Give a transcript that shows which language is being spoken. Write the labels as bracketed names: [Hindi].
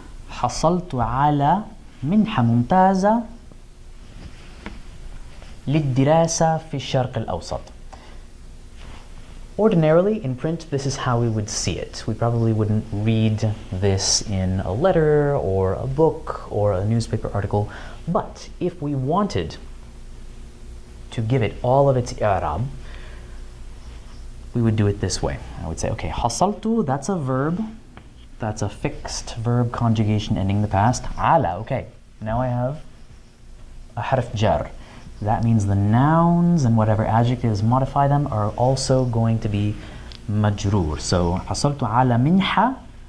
[Arabic] حصلت على منحة ممتازة للدراسة في الشرق الأوسط. [English] Ordinarily, in print, this is how we would see it. We probably wouldn't read this in a letter or a book or a newspaper article. But if we wanted to give it all of its i'rab, we would do it this way. I would say, okay, حصلت, that's a verb. That's a fixed verb conjugation ending the past. Ala, okay. Now I have a harf jar. That means the nouns and whatever adjectives modify them are also going to be majroor. [Arabic] So, حصلت على منحة.